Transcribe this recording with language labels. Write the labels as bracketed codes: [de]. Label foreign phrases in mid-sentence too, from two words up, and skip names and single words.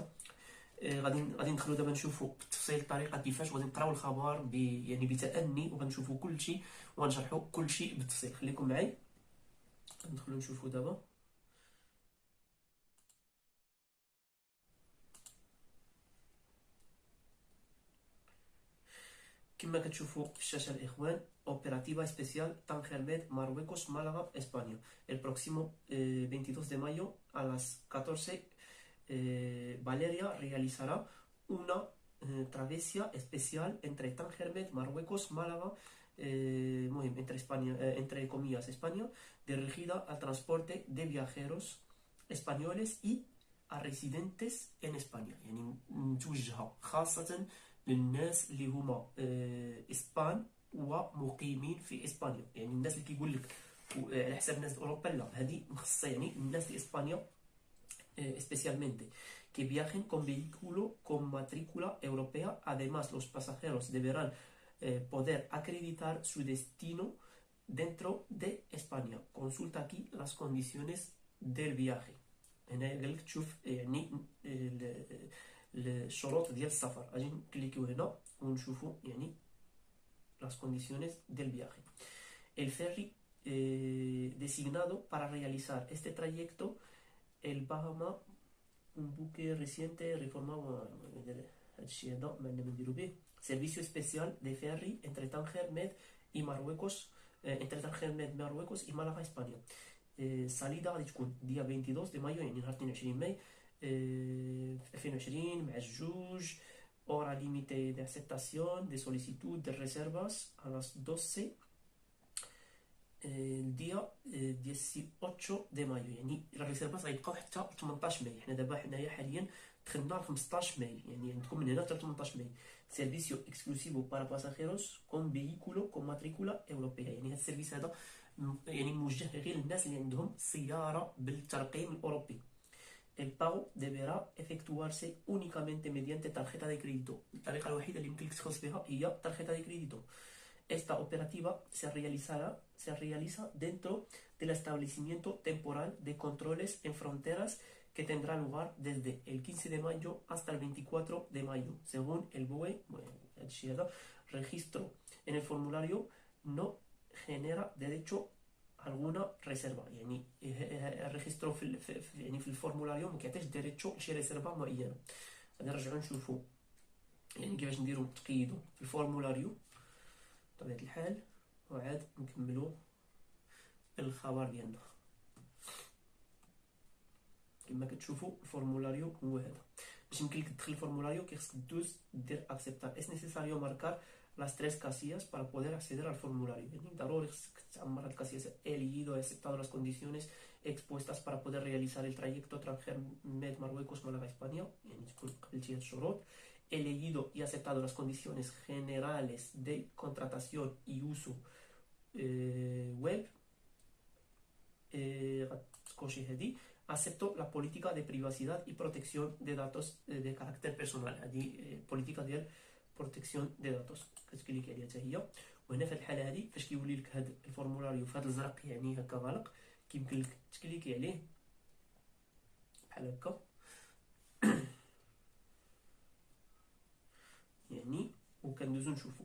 [ar] غادي ندخلوا دابا نشوفوا بالتفصيل الطريقه كيفاش غادي نقراو الخبر بتأني، وغنشوفوا كل شيء وغنشرحوا كل شيء بالتفصيل. خليكم معي ندخلوا نشوفوا دابا. كما كتشوفوا في الشاشه الاخوان: [es] Operativa especial Tanger-Med, Marruecos, Málaga, España. El próximo 22 de mayo a las 14 Valeria realizará una travesía especial entre Tanger-Med, Marruecos, Málaga, entre España, entre comillas España, dirigida al transporte de viajeros españoles y a residentes en España. [ar] متوجهة خاصة للناس اللي هما اسبان ومقيمين في اسبانيا. الناس اللي كيقول لك على حساب الناس ديال اوروبا، لا، هذه مخصصه الناس ديال اسبانيا [es] especialmente, que viajen con vehículo con matrícula europea. Además, los pasajeros deberán poder acreditar su destino dentro de España. Consulta aquí las condiciones del viaje. [ar] هنا قالك تشوف الشروط ديال السفر. غادي نكليكيو هنا ونشوفوا [es] las condiciones del viaje. El ferry designado para realizar este trayecto, el Bahama, un buque reciente reformado. [ar] هادشي هذا ما عندنا ما نديرو به. [es] Servicio especial de ferry entre Tánger Med y Marruecos, entre Tánger Med, Marruecos y Málaga, España. [ar] الصاليده غادي تكون ديال 22 [es] de mayo, [ar] نهار 22 ماي 2020 مع الجوج. [es] hora límite de aceptación de solicitud de reservas [ar] على 12 الديا ديال 8 [es] de mayo. [ar] الريزيرفاس غيبقاو حتى 18 ماي. حنايا حاليا دخلنا ل 15 ماي، عندكم من هنا حتى 18 ماي. [es] servicio exclusivo para pasajeros con vehículo con matrícula europea. [ar] هذا السيرفيس هذا موجه غير للناس اللي عندهم سياره بالترقيم الاوروبي. [es] El pago deberá efectuarse únicamente mediante tarjeta de crédito. [ar] الطريقه الوحيده اللي يمكن لك تخلص بها هي [es] tarjeta de crédito. Esta operativa se realiza dentro del establecimiento temporal de controles en fronteras que tendrá lugar desde el 15 de mayo hasta el 24 de mayo, según el BOE. Registro en el formulario no genera derecho alguna reserva. [ar] الريجسترو في الفورمولاريو ما كيعطيش ديريتشو لشي ريسيرفا معينه. غادي نرجعو نشوفو كيفاش نديرو تقيدو في الفورمولاريو بطبيعه الحال، وعاد نكملو الخبر ديالنا. كما كتشوفوا الفورمولاريو هو هذا. باش يمكن لك تدخل الفورمولاريو كيخصك دوز دير اكسبتار. [es] es necesario marcar las tres casillas para poder acceder al formulario. [ar] ضروري خصك تعمر هاد الكاسياس. [es] elegido y aceptado las condiciones expuestas para poder realizar el trayecto Tánger Med, Marruecos, Málaga, España. [ar] تكون قبلتي هاد الشروط. [es] elegido y aceptado las condiciones generales de contratación y uso web. [ar] غتكونشي هادي. [es] acepto la política de privacidad y protección de datos de carácter personal. [ar] هذه política ديال [es] protection de datos [ar] كتكليك عليها حتى هي. وهنا في الحاله هذه فاش كيولي لك هذا الفورمولاريو في هذا الزرق هكا غالق، كيمكن لك تكليكي عليه بحال هكا وكندوزو نشوفو.